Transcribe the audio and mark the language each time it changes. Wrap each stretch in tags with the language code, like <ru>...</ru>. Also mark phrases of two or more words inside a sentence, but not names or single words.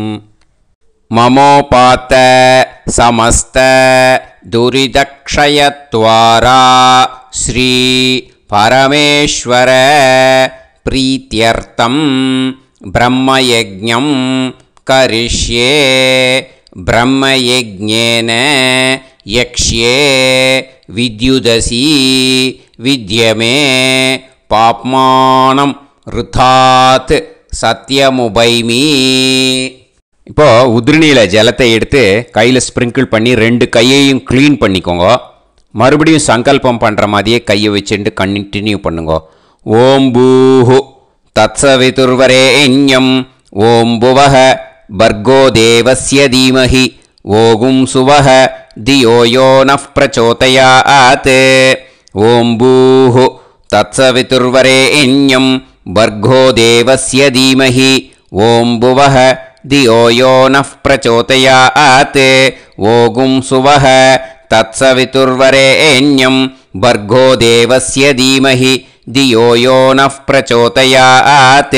<sa>ममोपात समस्त दुरितक्षयत्वारा श्री परमेश्वर प्रीत्यर्थं ब्रह्मयज्ञं करिष्ये। ब्रह्मयज्ञेन यक्ष्ये विद्युदसि विद्यमे पाप्मानं ऋथात् सत्यमुपैमि।</sa> <ta>இப்போ உதிரணியில ஜலத்தை எடுத்து கையில ஸ்ப்ரிங்கிள் பண்ணி ரெண்டு கையையும் க்ளீன் பண்ணிக்கோங்க. மறுபடியும் சங்கல்பம் பண்ற மாதிரியே கையை வச்சுட்டு கண்டினியூ பண்ணுங்க.</ta> <sa>ओम् भूः तत्सवितुर्वरेण्यम् ओम् भुवः भर्गो देवस्य धीमहि ओगुम् सुवः धियो यो नः प्रचोदयात्. ओम् भूः तत्सवितुर्वरेण्यं भर्गो देवस्य धीमहि ओं भुवः धियो यो नः प्रचोदयात्. ओगुं सुवः तत्सवितुर्वरेण्यं भर्गो देवस्य धीमहि धियो यो नः प्रचोदयात्.</sa>